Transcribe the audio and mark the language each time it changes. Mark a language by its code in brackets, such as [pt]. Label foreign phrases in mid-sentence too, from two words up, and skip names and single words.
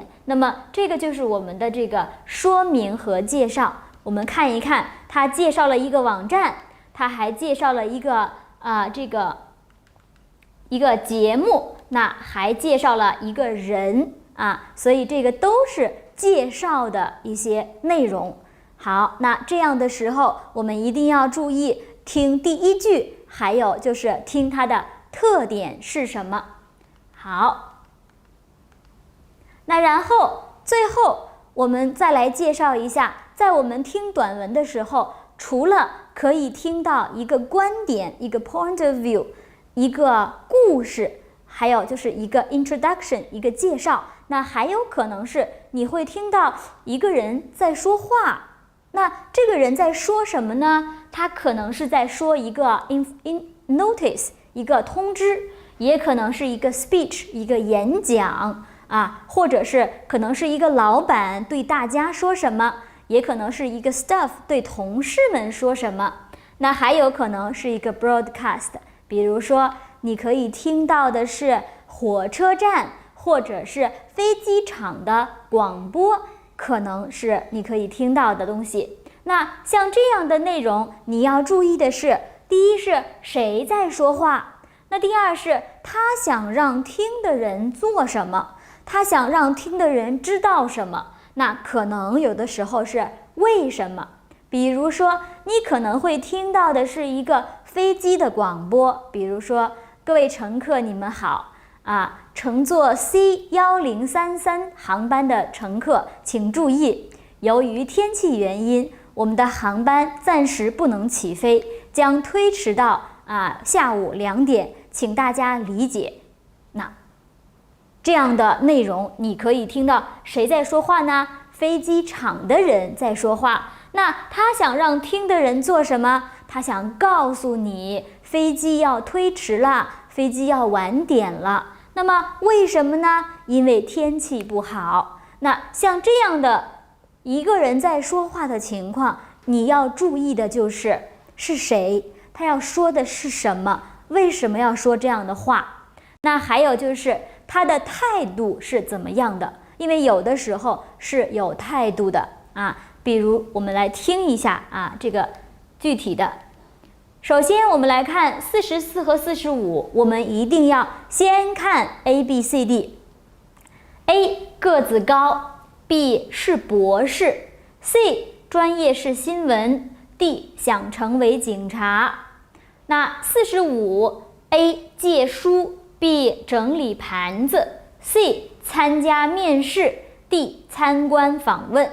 [zh] 那麼這個就是我們的這個說明和介紹。我們看一看，他介紹了一個網站，他還介紹了一個一個節目，那還介紹了一個人啊，所以這個都是介紹的一些內容。好，那這樣的時候，我們一定要注意聽第一句，還有就是聽它的特點是什麼。好，那然後最後我們再來介紹一下，在我們聽短文的時候，除了可以聽到一個觀點，一個 [en] point of view， [zh] 一個故事，還有就是一個 introduction， 一個介紹，那還有可能是你會聽到一個人在說話。那這個人在說什麼呢？他可能是在說一個 notice， 一個通知，也可能是一個 speech， 一個演講啊，或者是可能是一個老闆對大家說什麼，也可能是一個 staff 對同事們說什麼。那還有可能是一個 broadcast， 比如說你可以聽到的是火車站或者是飛機場的廣播，可能是你可以听到的東西。那像這樣的內容，你要注意的是，第一是誰在說話，那第二是他想讓聽的人做什麼，他想讓聽的人知道什麼，那可能有的時候是為什麼。比如說你可能會聽到的是一個飛機的廣播，比如說各位乘客你們好啊，乘坐 C1033 航班的乘客請注意，由於天氣原因，我們的航班暫時不能起飛，將推遲到下午2點，請大家理解。那這樣的內容你可以聽到誰在說話呢？飛機場的人在說話。那他想讓聽的人做什麼？他想告訴你飛機要推遲了，飛機要晚點了。那麼為什麼呢？因為天氣不好。那像這樣的一個人在說話的情況，你要注意的就是是誰？他要說的是什麼？為什麼要說這樣的話？那還有就是他的態度是怎麼樣的？因為有的時候是有態度的啊。比如我們來聽一下啊，這個具體的。首先我们来看44和45，我們一定要先看 A、B、C、D。A 個子高 ，B 是博士 ，C 專業是新聞 ，D 想成為警察。那45，A 借書 ，B 整理盤子 ，C 參加面試 ，D 參觀訪問。